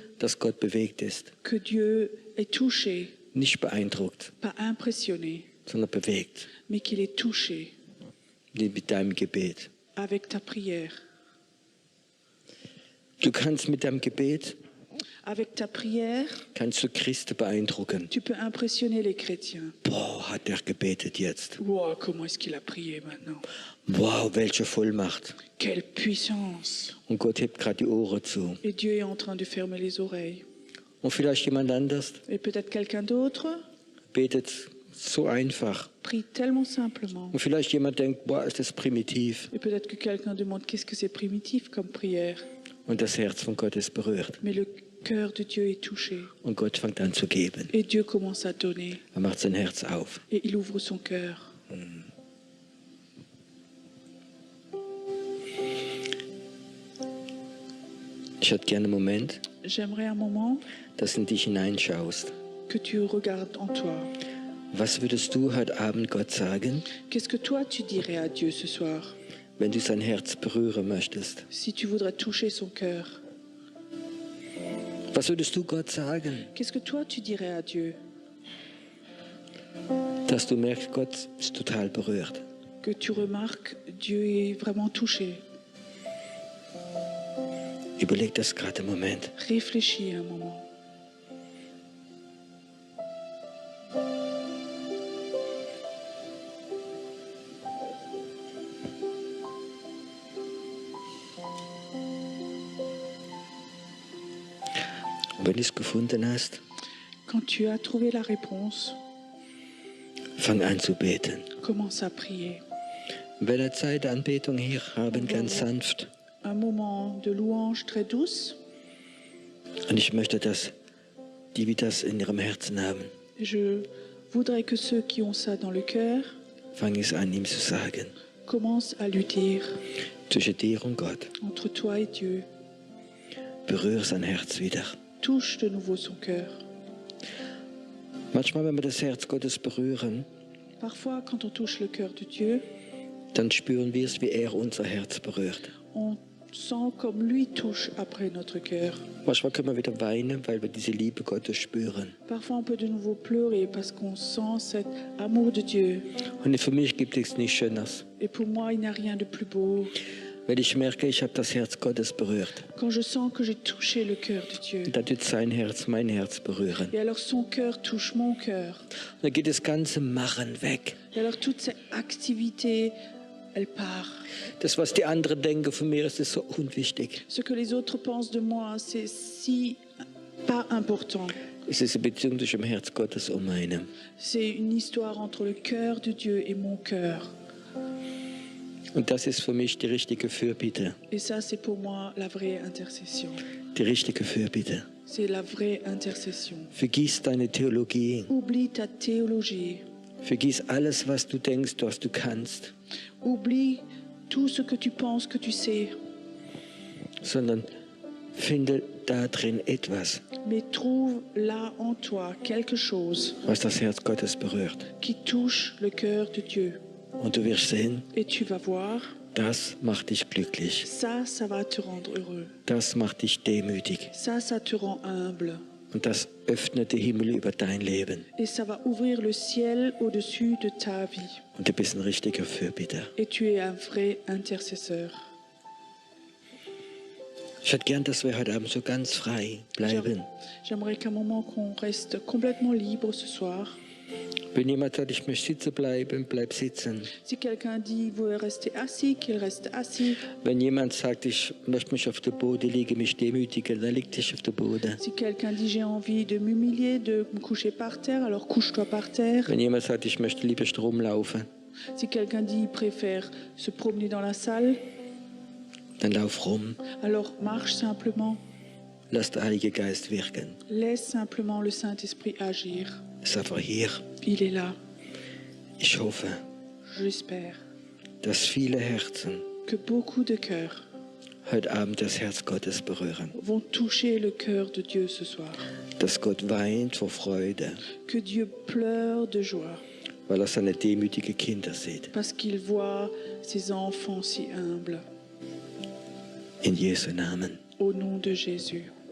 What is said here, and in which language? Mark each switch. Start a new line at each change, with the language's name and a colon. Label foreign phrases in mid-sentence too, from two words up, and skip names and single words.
German: dass Gott bewegt ist?
French: que Dieu est touché,
German: Nicht beeindruckt,
French: pas impressionné,
German: sondern bewegt.
French: mais qu'il est touché
German: Mit deinem Gebet.
French: avec ta prière?
German: Du kannst mit deinem Gebet,
French: Avec ta prière,
German: kannst du Christen beeindrucken.
French: tu peux impressionner les chrétiens.
German: Boah, hat er gebetet jetzt.
French: Wow, comment est-ce qu'il a prié maintenant?
German: Wow, welche Vollmacht.
French: Quelle puissance!
German: Und Gott hebt gerade die Ohren zu.
French: Et Dieu est en train de fermer les oreilles.
German: Und vielleicht jemand anders
French: Et peut-être quelqu'un d'autre
German: betet so einfach.
French: prie tellement simplement.
German: Und vielleicht jemand denkt, boah, ist das primitiv.
French: Et peut-être que quelqu'un demande qu'est-ce que c'est primitif comme prière.
German: Und das Herz von Gott ist berührt.
French: Mais le cœur de Dieu est touché.
German: und Gott fängt an zu geben.
French: Et Dieu commence à donner.
German: Er macht sein Herz auf.
French: Et il ouvre son cœur.
German: Ich hätte gerne einen Moment,
French: J'aimerais un moment
German: dass du in dich hineinschaust.
French: que tu regardes en toi.
German: Was würdest du heute Abend Gott sagen,
French: Qu'est-ce que toi tu dirais à Dieu ce soir
German: wenn du sein Herz berühren möchtest?
French: si tu voudrais toucher son cœur?
German: Was würdest du Gott sagen,
French: Qu'est-ce que toi tu dirais à Dieu?
German: dass du merkst, Gott ist total berührt?
French: Que tu remarques, Dieu est vraiment touché.
German: Überleg das gerade einen Moment.
French: Réfléchis un moment.
German: Und wenn du es gefunden hast,
French: Quand tu as trouvé la réponse,
German: fang an zu beten.
French: commence à prier.
German: Wenn wir Zeit der Anbetung hier haben, ganz sanft.
French: Un moment de louange très douce.
German: Und ich möchte, dass die das in ihrem Herzen haben.
French: Je voudrais que ceux qui ont ça dans le cœur
German: Fang es an, ihm zu sagen.
French: commencent à lui dire,
German: Zwischen dir und Gott.
French: entre toi et Dieu,
German: Berühre sein Herz wieder.
French: touche de nouveau son cœur.
German: Manchmal, wenn wir das Herz Gottes berühren,
French: Parfois, quand on touche le cœur de Dieu,
German: dann spüren wir es, wie er unser Herz berührt.
French: on sent comme lui touche après notre cœur.
German: Manchmal können wir wieder weinen, weil wir diese Liebe Gottes spüren.
French: Parfois, on peut de nouveau pleurer parce qu'on sent cet amour de Dieu.
German: Und für mich gibt es nichts Schöneres.
French: Et pour moi, il n'y a rien de plus beau.
German: Wenn ich merke, ich habe das Herz Gottes berührt,
French: Quand je sens que j'ai touché le cœur de Dieu.
German: dann wird sein Herz mein Herz berühren.
French: Et alors son cœur touche mon cœur.
German: Und dann geht das ganze Machen weg.
French: Et alors toute cette activité, elle part.
German: Das, was die anderen denken von mir, ist so unwichtig.
French: Ce que les autres pensent de moi, c'est si pas important.
German: Es ist eine Beziehung zwischen dem Herz Gottes und meinem.
French: C'est une histoire entre le cœur de Dieu et mon cœur.
German: Und das ist für mich die richtige Fürbitte.
French: Et ça, c'est pour moi la vraie intercession.
German: Die richtige Fürbitte.
French: C'est la vraie intercession.
German: Vergiss deine Theologie.
French: Oublie ta théologie.
German: Vergiss alles, was du denkst, was du kannst.
French: Oublie tout ce que tu penses que tu sais.
German: Sondern finde da drin etwas,
French: Mais trouve là en toi quelque chose
German: was das Herz Gottes berührt.
French: qui touche le cœur de Dieu.
German: Und du wirst sehen,
French: Et tu vas voir,
German: das macht dich glücklich.
French: ça va te rendre heureux.
German: Das macht dich demütig.
French: Ça te rend humble.
German: Und das öffnet den Himmel über dein Leben.
French: Et ça va ouvrir le ciel au-dessus de ta vie.
German: Und du bist ein richtiger Fürbitter.
French: Et tu es un vrai intercesseur.
German: Ich hätte gern, dass wir heute Abend so ganz frei bleiben.
French: J'aimerais qu'à un moment qu'on reste complètement libre ce soir.
German: Wenn jemand sagt, ich möchte sitzen bleiben, bleib sitzen.
French: Si quelqu'un dit vous rester assis, qu'il reste assis.
German: Wenn jemand sagt, ich möchte mich auf den Boden legen, mich demütigen, dann leg dich auf den Boden.
French: Si quelqu'un dit j'ai envie de m'humilier, de me coucher par terre, alors couche-toi par terre.
German: Wenn jemand sagt, ich möchte lieber Strom laufen,
French: Si quelqu'un dit il préfère se promener dans la salle,
German: dann lauf rum.
French: alors marche simplement.
German: Lass den Heiligen Geist wirken.
French: Laisse simplement le Saint-Esprit agir.
German: Ist einfach hier.
French: Il est là,
German: Ich hoffe,
French: j'espère,
German: dass viele Herzen
French: que beaucoup de cœurs
German: heute Abend das Herz Gottes berühren.
French: vont toucher le cœur de Dieu ce soir.
German: Dass Gott weint vor Freude,
French: Que Dieu pleure de joie
German: weil er seine demütigen Kinder sieht.
French: parce qu'il voit ses enfants si humbles.
German: In Jesu Namen.
French: Au nom de Jésus.